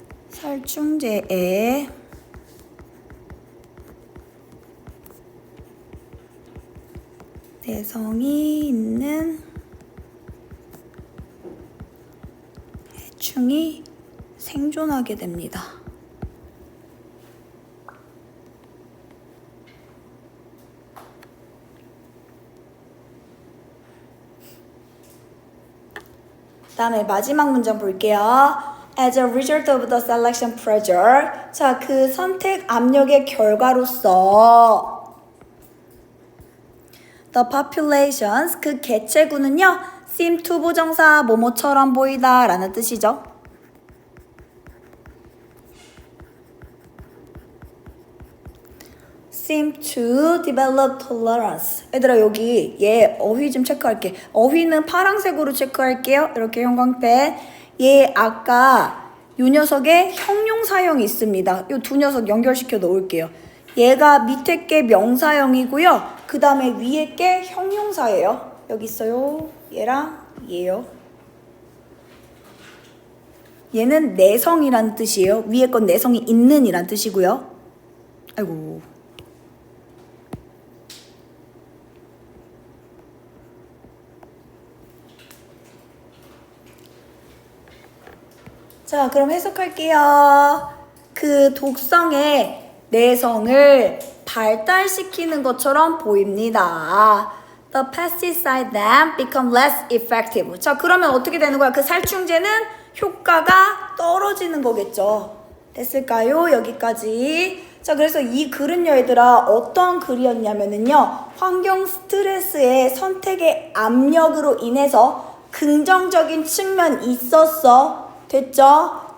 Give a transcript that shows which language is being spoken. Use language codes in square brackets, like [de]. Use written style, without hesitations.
[ko] 살충제에 내성이 있는 해충이 생존하게 됩니다. 다음에 마지막 문장 볼게요. [en] As a result of the selection pressure. [ko] 자, 그 선택 압력의 결과로서 [en] the populations, [ko] 그 개체군은요, [en] seem to [ko] 부정사 뭐뭐처럼 보이다 라는 뜻이죠. [en] seem to develop tolerance. [ko] 얘들아, 여기 얘 어휘 좀 체크할게. 어휘는 파란색으로 체크할게요. 이렇게 형광펜. 얘 아까 요 녀석에 형용사형이 있습니다. 요 두 녀석 연결시켜 놓을게요. 얘가 밑에 게 명사형이고요. 그 다음에 위에 게 형용사예요. 여기 있어요. 얘랑 얘요. 얘는 내성이란 뜻이에요. 위에 건 내성이 있는 이란 뜻이고요. 아이고. 자, 그럼 해석할게요. 그 독성의 내성을 발달시키는 것처럼 보입니다. [en] The pesticide then become less effective. [ko] 자, 그러면 어떻게 되는 거야? 그 살충제는 효과가 떨어지는 거겠죠. 됐을까요? 여기까지. 자, 그래서 이 글은요, 얘들아, 어떤 글이었냐면은요, 환경 스트레스의 선택의 압력으로 인해서 긍정적인 측면이 있었어. 됐죠?